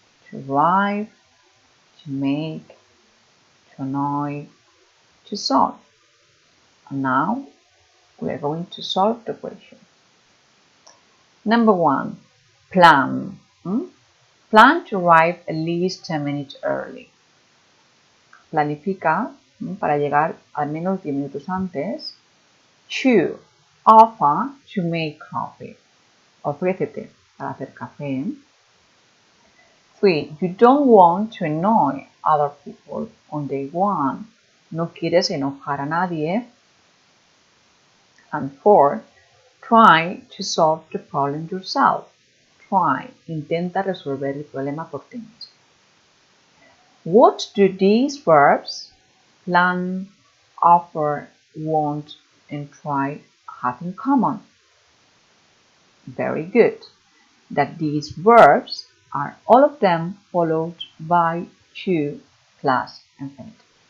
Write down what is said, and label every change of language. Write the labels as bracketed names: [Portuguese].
[English] To arrive, to make, to annoy, to solve. And now we are going to solve the question. Number 1, plan. Plan to arrive at least 10 minutes early. [Spanish] Planifica para llegar al menos 10 minutos antes. [English] 2, offer to make coffee. [Spanish] Ofrécete para hacer café. [English] 3, you don't want to annoy other people on day 1. [Spanish] No quieres enojar a nadie. [English] And 4, try to solve the problem yourself. [Spanish] Try, intenta resolver el problema por ti mismo. [English] What do these verbs, plan, offer, want, and try, have in common? Very good. That these verbs are all of them followed by 2 plus infinitive.